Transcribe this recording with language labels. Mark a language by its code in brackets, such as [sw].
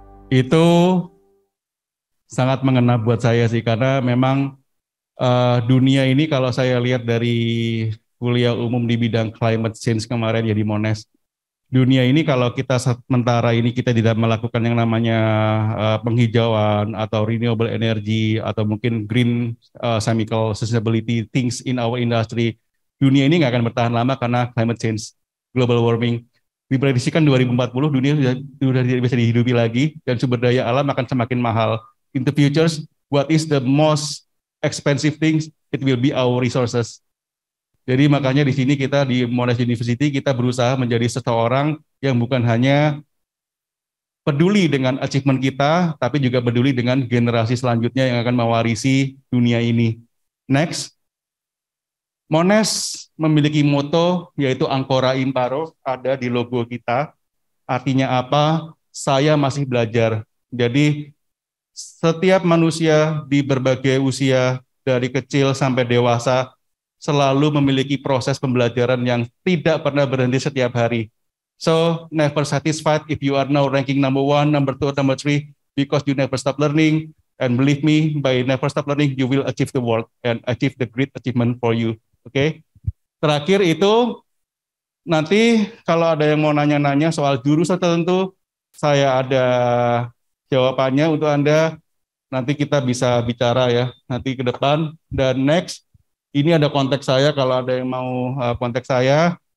[id] Itu sangat mengena buat saya sih, karena memang dunia ini kalau saya lihat dari kuliah umum di bidang climate change kemarin ya di Monash, dunia ini kalau kita sementara ini kita tidak melakukan yang namanya penghijauan atau renewable energy atau mungkin [en] green chemical sustainability things in our industry, [id] dunia ini nggak akan bertahan lama karena climate change, global warming. Diprediksikan 2040 dunia sudah tidak bisa dihidupi lagi dan sumber daya alam akan semakin mahal. [en] In the futures, what is the most expensive things? It will be our resources. [id] Jadi makanya di sini kita di Monash University kita berusaha menjadi seseorang yang bukan hanya peduli dengan achievement kita, tapi juga peduli dengan generasi selanjutnya yang akan mewarisi dunia ini. Next. Monash memiliki moto yaitu Ancora Imparo, ada di logo kita. Artinya apa? Saya masih belajar. Jadi setiap manusia di berbagai usia dari kecil sampai dewasa selalu memiliki proses pembelajaran yang tidak pernah berhenti setiap hari. [en] So never satisfied if you are now ranking number 1, number 2, number 3 because you never stop learning. And believe me, by never stop learning, you will achieve the world and achieve the great achievement for you. [id] Oke, terakhir itu nanti kalau ada yang mau nanya-nanya soal jurusan tertentu, saya ada jawabannya untuk Anda. Nanti kita bisa bicara ya nanti ke depan. Dan next, ini ada kontak saya kalau ada yang mau kontak saya.